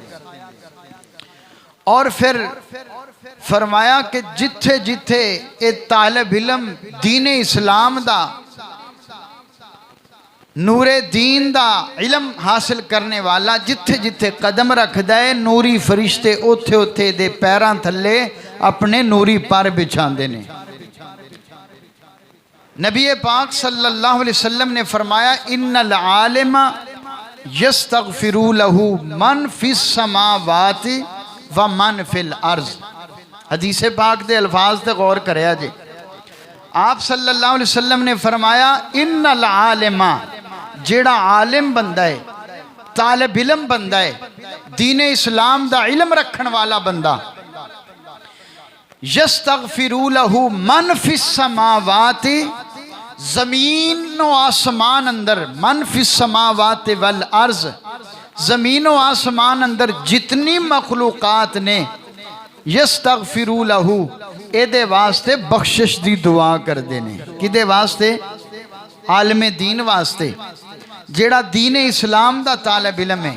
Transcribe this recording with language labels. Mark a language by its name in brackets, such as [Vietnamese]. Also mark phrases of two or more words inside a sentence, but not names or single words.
[Punjabi] اور پھر فرمایا کہ جتھے جتھے یہ طالب علم دین اسلام دا نورے دین دا علم حاصل کرنے والا جتھے جتھے قدم رکھدا ہے، نوری فرشتے اتھے اتھے دے پیراں تھلے اپنے نوری پر بچھاندے نے. نبی پاک [Arabic] صلى الله عليه وسلم [Punjabi] نے فرمایا [Arabic] إن العالم يستغفر له من في السماوات ومن في الأرض. [Punjabi] حدیثے پاک دے الفاظ تے غور کریا جے. آپ [Arabic] صلى الله عليه وسلم [Punjabi] نے فرمایا [Arabic] إن العالم, [Punjabi] جیڑا عالم بندہ ہے، طالب علم بندہ ہے، دین اسلام دا علم رکھن والا بندہ, [Arabic] يستغفر له من في السماوات, [Punjabi] زمین و آسمان اندر, [Arabic] من في السماوات والأرض, [Punjabi] زمین و آسمان اندر جتنی مخلوقات نے, [Arabic] يستغفر له [Punjabi] ایدے واسطے بخشش دی دعا کر دینے۔ کدے واسطے? عالم دین واسطے، جیڑا دین اسلام دا طالب علم ہے.